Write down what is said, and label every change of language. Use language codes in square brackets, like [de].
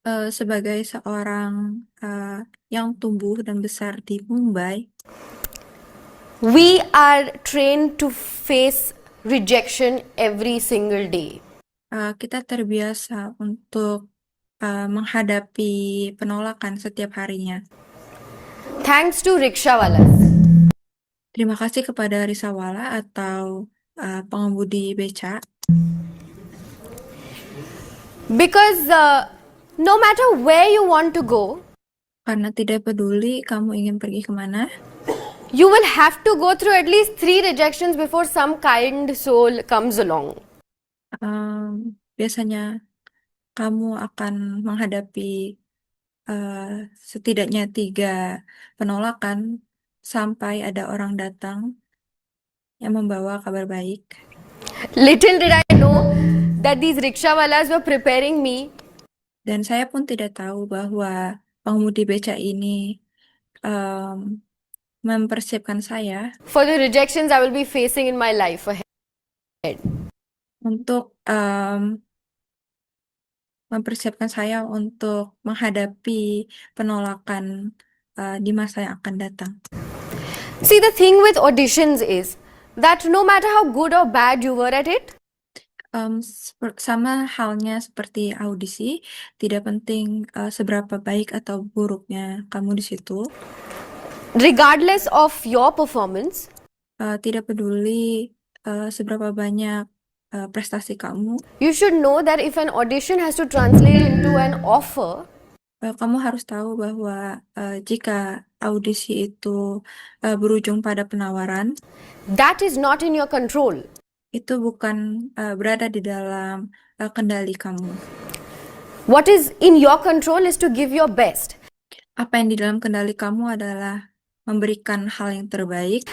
[id] Sebagai seorang yang tumbuh dan besar di Mumbai, [en] we are trained to face rejection every single day. [id] kita terbiasa untuk menghadapi penolakan setiap harinya. [en] Thanks to rickshawalas. [id] Terima kasih kepada Risawala atau pengemudi beca. [en] Because no matter where you want to go, [id] Karena tidak peduli kamu ingin pergi kemana, [en] you will have to go through at least 3 rejections before some kind soul comes along. [id] biasanya kamu akan menghadapi setidaknya 3 penolakan sampai ada orang datang yang membawa kabar baik. [en] Little did I know that these rickshawalas were preparing me [id] Dan saya pun tidak tahu bahwa pengemudi beca ini mempersiapkan saya [en] for the rejections I will be facing in my life ahead. [id] untuk mempersiapkan saya untuk menghadapi penolakan di masa yang akan datang. [en] See, the thing with auditions is that no matter how good or bad you were at it, [id] Sama halnya seperti audisi, tidak penting seberapa baik atau buruknya kamu di situ, [en] regardless of your performance, [id] tidak peduli seberapa banyak prestasi kamu, [en] you should know that if an audition has to translate into an offer, [id] kamu harus tahu bahwa jika audisi itu berujung pada penawaran, [en] that is not in your control. [id] itu bukan berada di dalam kendali kamu. [en] What is in your control is to give your best. [id] Apa yang di dalam kendali kamu adalah memberikan hal yang terbaik,